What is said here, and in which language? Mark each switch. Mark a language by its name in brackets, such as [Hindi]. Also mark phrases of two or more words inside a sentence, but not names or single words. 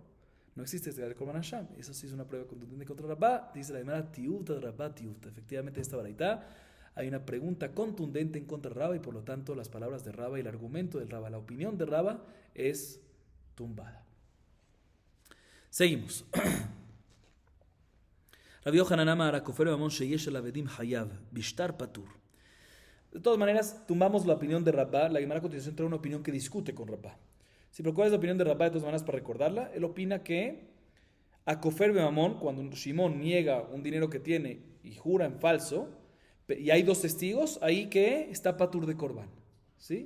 [Spanish] No existe el [Hebrew] קרבן השם. [Spanish] Eso sí es una prueba contundente contra Rabba. Dice la Gemara, tiufta de Rabba, tiufta. Efectivamente, esta baraita hay una pregunta contundente en contra de Rabba y por lo tanto las palabras de Rabba y el argumento de Rabba, la opinión de Rabba es tumbada. Seguimos. [Hebrew] רבי יוחנן אמר, כופר בממון שיש עליו עדים חייב, בשטר פטור. [Spanish] De todas maneras, tumbamos la opinión de Rabba. La Gemara a continuación trae una opinión que discute con Rabba. Sí, pero ¿cuál es la opinión de Rabba? De todas maneras, para recordarla, él opina que a [Hebrew] כופר בממון, [Spanish] cuando Shimón niega un dinero que tiene y jura en falso, y hay dos testigos, ahí que está Patur de Korban, ¿sí?